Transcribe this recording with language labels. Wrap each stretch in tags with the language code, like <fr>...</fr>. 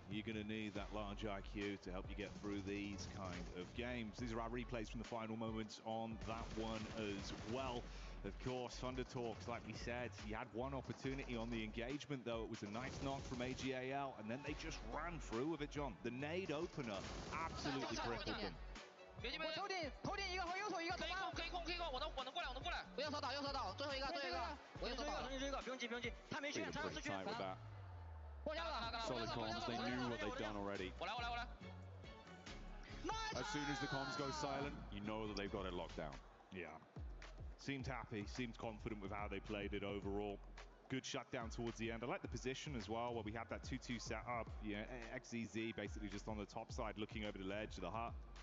<en>You're going to need that large IQ to help you get through these kind of games. These are our replays from the final moments on that one as well. Of course, Thunder Talks, like we said, you had one opportunity on the engagement, though. It was a nice knock from AGAL, and then they just ran through with it, John. The nade opener absolutely crippled them.</en> <zh>我头顶一个和右手一个，可以控，我能过来。不要扫倒，右手倒，最后一个，我右手倒，重新追一个，不用急，他没血，传上四区。过来了，</zh> <en>Solid comms, they knew what they'd done already.</en> <zh>我来。</zh> <en>As soon as the comms go silent, you know that they've got it locked down. Yeah. Seemed happy, seemed confident with how they played it overall. Good shutdown towards the end. I like the position as well, where we had that 2-2 setup. Yeah, XZZ basically just on the top side, looking over the ledge of the hut.</en>